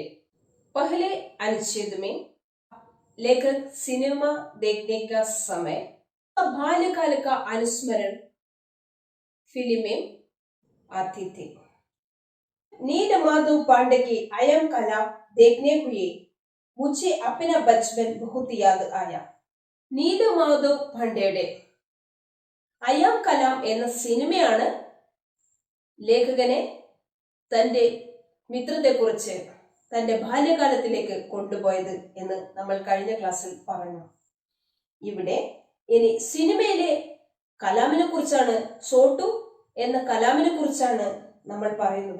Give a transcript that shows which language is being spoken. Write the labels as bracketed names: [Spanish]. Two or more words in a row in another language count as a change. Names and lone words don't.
[Hindi] पहले अनुच्छेद में लेखक सिनेमा देखने का समय, बाल्यकाल का अनुस्मरण फिल्म में आती थी। नील माधव पांडे की अयम कलाम देखने हुए मुझे अपना बचपन बहुत याद आया। [Malayalam] നീല മാധവ് പാണ്ഡെയുടെ അയാം കലാം എന്ന സിനിമയാണ് ലേഖകനെ തന്റെ മിത്രത്തെക്കുറിച്ച് തന്റെ ബാല്യകാലത്തിലേക്ക് കൊണ്ടുപോയത് എന്ന് നമ്മൾ കഴിഞ്ഞ ക്ലാസ്സിൽ പറഞ്ഞു. ഇവിടെ ഇനി സിനിമയിലെ കലാമിനെ കുറിച്ചാണ്, ചോട്ടു എന്ന കലാമിനെ കുറിച്ചാണ് നമ്മൾ പറയുന്നത്.